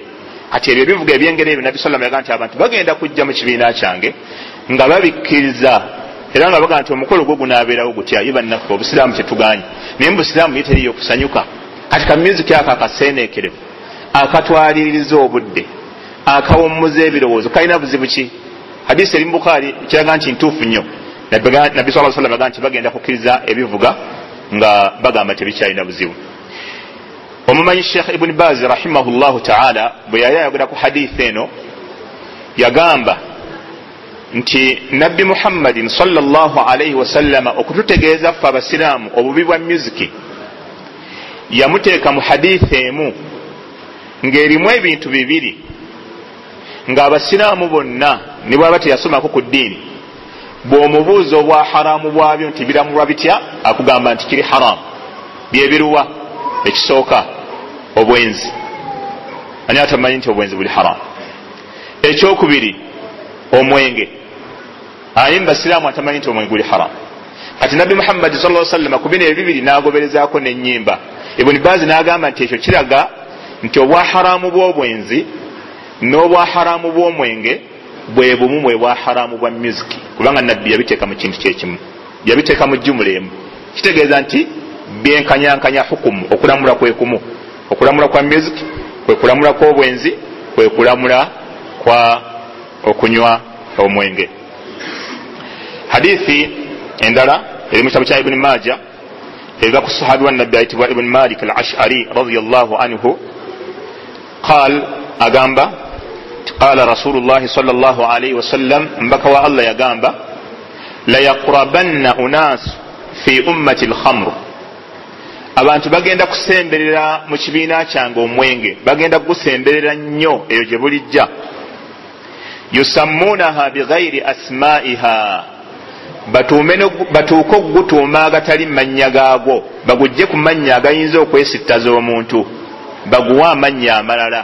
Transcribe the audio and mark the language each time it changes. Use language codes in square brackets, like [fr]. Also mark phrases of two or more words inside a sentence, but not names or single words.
[lg] Kati ebyo ebivuga eby'engeri ebyo nabbi sallama yagaa nti abantu bagenda kujja mu kibiina kyange nga babikkiriza, era nga bagaa nti omukolo gwo gunaabeerawo gutya. Ye bannaffe obusiraamu kyetuganye, naye mu busiraamu ye teriyo kusanyuka. Kati ka music ako akaseeneekerevu, akatwaliririza obudde, akawummuza ebirowoozo, kalina buzibu ki? Hadisi eri mu Bukhari kiraga nti ntuufu nnyo. Nabbi [ar] صلى الله عليه وسلم [lg] yagaa nti bagenda kukkiriza ebivuga nga bagamba tebikyalina buzibu. Omumanyi Sheikh Ibn Baz [ar] رحمه الله تعالى [lg] bwe yali ayogera ku hadithi eno yagamba nti Nabbi Muhammadin [ar] صلى الله عليه وسلم [lg] okututegeeza ffe abasiraamu obubi bwa music yamuteeka mu hadithi emu ng'erimu ebintu bibiri ng'abasiraamu bonna ne bwaba teyasomako ku ddiini bw'omubuuza obwa haramu bwabyo nti biramulwa bitya akugamba nti kiri haramu. Byebiruwa? Ekisooka obwenzi, ani atamanyi nti obwenzi buli haramu. Ekyokubiri omwenge, ani mbasiraamu atamanyi nti omwenge guli haramu. Kati Nabbi Muhammad [ar] صلى الله عليه وسلم [lg] ku bino ebibiri n'agoberezaako n'ennyimba. Ibn Baz n'agamba nti ekyo kiraga nti obwa haramu bw'obwenzi n'obwa haramu bw'omwenge bwe bumu bwe bwa haramu bwa music, kubanga Nabbi yabiteeka mu kintu kyekimu, yabiteeka mu jjumula emu. Kitegeeza nti byenkanyankanya hukumu, okulamula kwe kumu. Okulamula kwa music kwe kulamula kw'obwenzi, kwe kulamula kwa okunywa omwenge. Hadithi endala eri mu kitabu kya Ibn Majah eva ku sahabi wa Nabbi ayitibwa Ibn Malik al-Ash'ari [ar] رضي الله عنه قال [lg] agamba [ar] قال رسول الله صلى الله عليه وسلم, [lg] mbaka wa Allah yagamba [ar] لا يقربن أناس في أمتي الخمر, [lg] abantu bagenda kusemberera mu kibiina kyange omwenge, bagenda kugusemberera nnyo eyo gye bulijja. [ar] يسمونها بغير أسمائها, [lg] batuuke okugutuuma agatali mannya gaagwo, bagujje ku mannya agayinza okwesittaza omuntu, baguwa amannya amalala.